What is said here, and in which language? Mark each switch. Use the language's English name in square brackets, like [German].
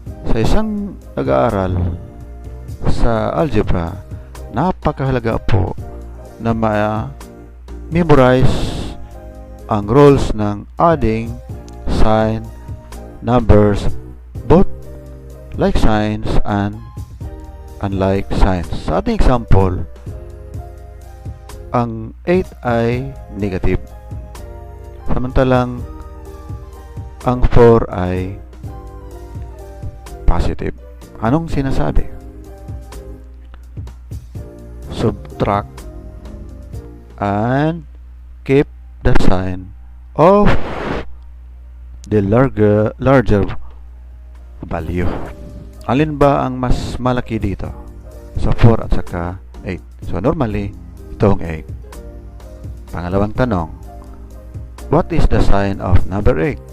[Filipino] Sa isang nag-aaral sa algebra, napakahalaga po na ma-memorize ang rules ng adding, sign, numbers, both like signs and unlike signs. Sa ating example, ang 8 ay negative, samantalang ang 4 ay positive. Anong sinasabi? [English] Subtract and keep the sign of the larger value. [Filipino] Alin ba ang mas malaki dito sa 4 at saka 8? So normally, itong 8. [English] Pangalawang tanong, what is the sign of number 8?